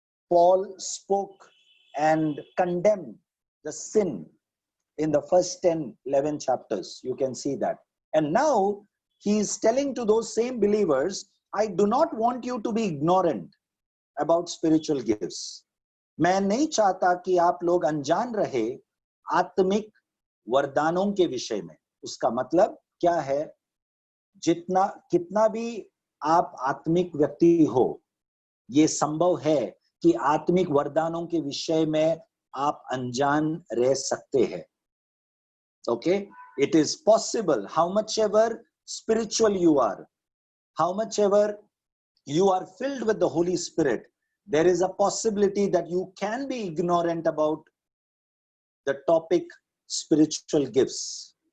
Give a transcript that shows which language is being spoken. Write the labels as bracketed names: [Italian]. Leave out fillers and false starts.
[English] Paul spoke and condemned the sin in the first 10, 11 chapters. You can see that. And now he is telling to those same believers, I do not want you to be ignorant about spiritual gifts. [Hindi] मैं नहीं चाहता कि आप लोग अनजान रहे आत्मिक वरदानों के विषय में. उसका मतलब क्या है? जितना कितना भी आप आत्मिक व्यक्ति हो, ये संभव है कि आत्मिक वरदानों के विषय में आप अनजान रह सकते हैं. [English] Okay, it is possible. How much ever spiritual you are, how much ever you are filled with the Holy Spirit, there is a possibility that you can be ignorant about the topic spiritual gifts.